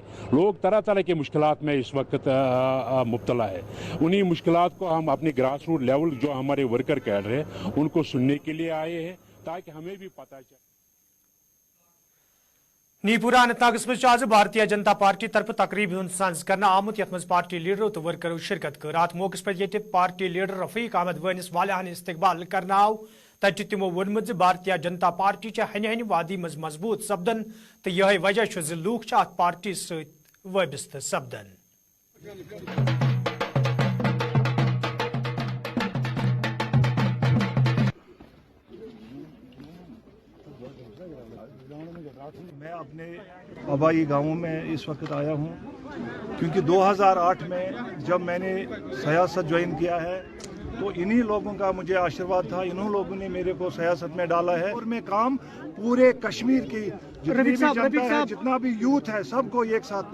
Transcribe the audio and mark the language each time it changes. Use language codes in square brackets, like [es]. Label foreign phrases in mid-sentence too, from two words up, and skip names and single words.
[hi] लोग तरह तरह के मुश्किलात में इस वक्त मुब्तला है। उन्हीं मुश्किलात को हम अपने [en] grass root level [hi] जो हमारे वर्कर कह रहे हैं उनको सुनने के लिए आए हैं ताकि हमें भी पता चले। [ks] नीपुरा अनंतनाग में आज भारतीय जनता पार्टी तरफ तकरीब साज कर आमुत यथ मज पार्टी लीडरों तो वर्करों शिरकत कर अत मौके पे ये पार्टी लीडर रफीक अहमद वनिस वालहन इस्तकबाल कर आव तत तमो वोनमुत भारतीय जनता पार्टी हन हन वादी मज मजबूत सपदन तो यह वजह लूख अत पार्टी सत वाबस्त सपदन। [hi] मैं अपने आबाई गांवों में इस वक्त आया हूं क्योंकि 2008 में जब मैंने सियासत ज्वाइन किया है तो इन्हीं लोगों का मुझे आशीर्वाद था, इन्हीं लोगों ने मेरे को सियासत में डाला है और मैं काम पूरे कश्मीर की जितनी भी जनता है, जितना भी यूथ है, सबको एक साथ।